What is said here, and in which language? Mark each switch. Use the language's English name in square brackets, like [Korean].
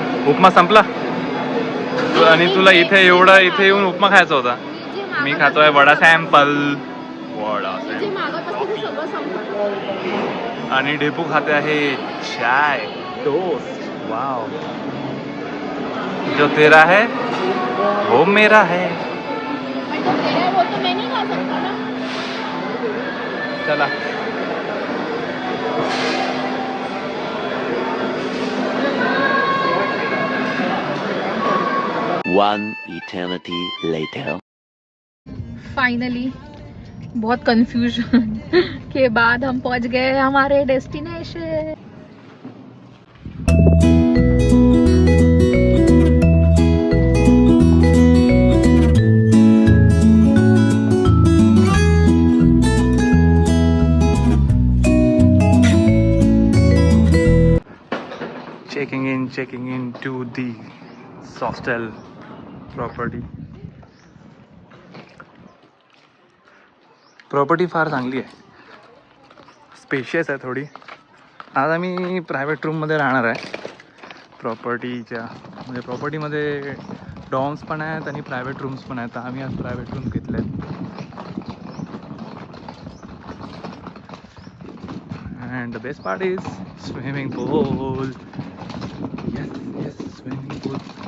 [Marathi] उपमा संपला आणि तुला इथे येऊन उपमा खायचा होता. मी खातोय वडा सॅम्पल. जे मागत असते ते सगळं संपलं. आणि डेपू खाते आहे चाय टोस्ट. [Hindi] वाव, जो तेरा है वो मेरा है. पण तो तेरा है वो तो मैं नहीं खा सकता ना. [Marathi] चला. [English] One eternity later. [Hindi] फाइनली बहुत कंफ्यूजन के बाद हम पहुंच गए हमारे destination. [English] checking in to the hostel [Marathi] property फार चांगली आहे. स्पेशियस आहे थोडी. आज आम्ही प्रायव्हेट रूममध्ये राहणार आहे प्रॉपर्टीच्या. म्हणजे प्रॉपर्टीमध्ये डॉर्म्स पण आहेत आणि प्रायव्हेट रूम्स पण आहेत. आम्ही आज प्रायव्हेट रूम्स घेतले आहेत. [English] And the best part is swimming pool. Yes, swimming pool.